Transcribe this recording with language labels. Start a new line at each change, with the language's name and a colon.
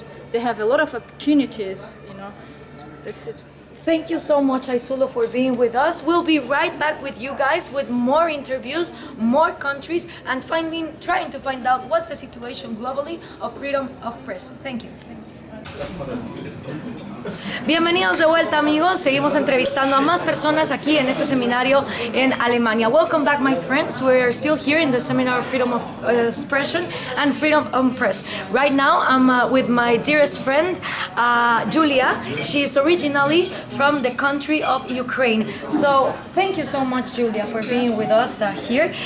English: They have a lot of opportunities, you know. That's it. Thank you so much, Aisuluu, for being with us. We'll be right back with you guys with more interviews, more countries, and trying to find out what's the situation globally of freedom of press. Thank you.
Spanish: Bienvenidos de vuelta, amigos. Seguimos entrevistando a más personas aquí en este seminario en Alemania.
English: Welcome back, my friends. We're still here in the seminar of freedom of expression and freedom of press. Right now, I'm with my dearest friend, Yuliya. She is originally from the country of Ukraine. So, thank you so much, Yuliya, for being with us here.